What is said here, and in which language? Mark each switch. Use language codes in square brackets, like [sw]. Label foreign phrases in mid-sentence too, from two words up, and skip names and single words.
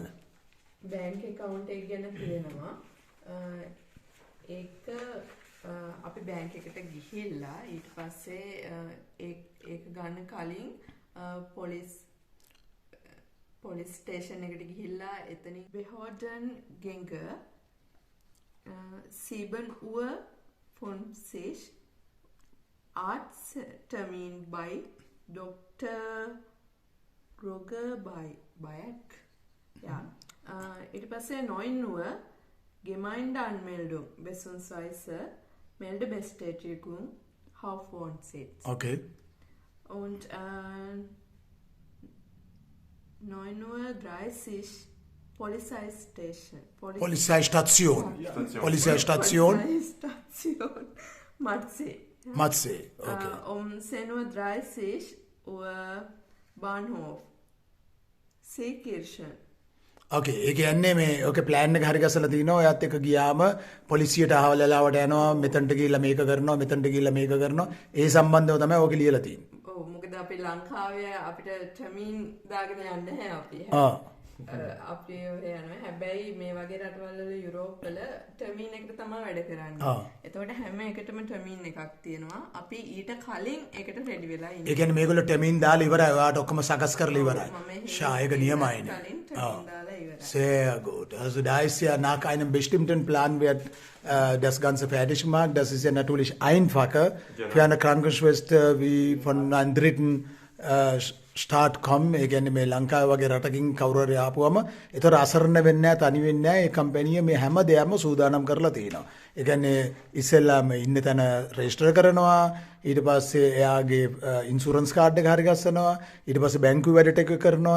[en] bank account [si] එක ගැන තියෙනවා. ඒක අපි බැංක් එකට ගිහිල්ලා ඊට පස්සේ ඒක ගන්න කලින් පොලිස් ස්ටේෂන් එකට ගිහිල්ලා එතනින් [de] Behörden Gänge 7 Uhr von sich Arzttermin bei Dr. Roger Bayek. Ja. [si] ඊට පස්සේ [de] 9 Uhr Gemeindeanmeldung beziehungsweise Meldebestätigung Hauptwohnsitz. Okay. Und 9:30 Uhr Polizeistation. Polizeistation. Polizeistation. Matze. Okay. Um 10:30 Uhr Bahnhof. Seekirchen. [si] ඕකේ ඒ කියන්නේ මේ ඕකේ ප්ලෑන් එක හරි ගසලා තිනවා. ඔයත් එක්ක ගියාම පොලිසියට අහවලලාවට යනවා. මෙතනට ගිහිල්ලා මේක කරනවා. මෙතනට ගිහිල්ලා මේක කරනවා. ඒ සම්බන්ධව තමයි ඕකේ ලියලා තියෙන්නේ. ඔව් මොකද අපි ලංකාවේ අපිට ටර්මින් දාගෙන යන්නේ නැහැ අපි. අපි ඔය යනවා. හැබැයි මේ වගේ රටවල් වල යුරෝප් වල ටර්මින් එකට තමයි වැඩ කරන්නේ. එතකොට හැම එකටම ටර්මින් එකක් තියෙනවා. අපි ඊට කලින් ඒකට රෙඩි වෙලා ඉන්නේ. ඒ කියන්නේ මේගොල්ලෝ ටර්මින් දාලා ඉවරයි. ඔයාට ඔක්කොම සකස් කරලා ඉවරයි. ෂා ඒක නියමයිනේ. [de] Sehr gut. Also da ist ja nach einem bestimmten Plan wird das Ganze fertig gemacht. Das ist ja natürlich einfacher für eine Krankenschwester wie von einem dritten Staat kommen. [si] ඒ කියන්නේ මේ ලංකාව වගේ රටකින් කවුරු හරි ආපුවම ඒතර අසරණ වෙන්නේ නැහැ, තනි වෙන්නේ නැහැ. ඒ කම්පැනිය මේ හැම දෙයක්ම සූදානම් කරලා තියෙනවා. ඒ කියන්නේ ඉස්සෙල්ලාම ඉන්න තැන රෙජිස්ටර් කරනවා. ඊට පස්සේ එයාගේ [en] insurance card [si] එක හරි ගස්සනවා. ඊට පස්සේ බැංකුවේ වැඩ ටික කරනවා.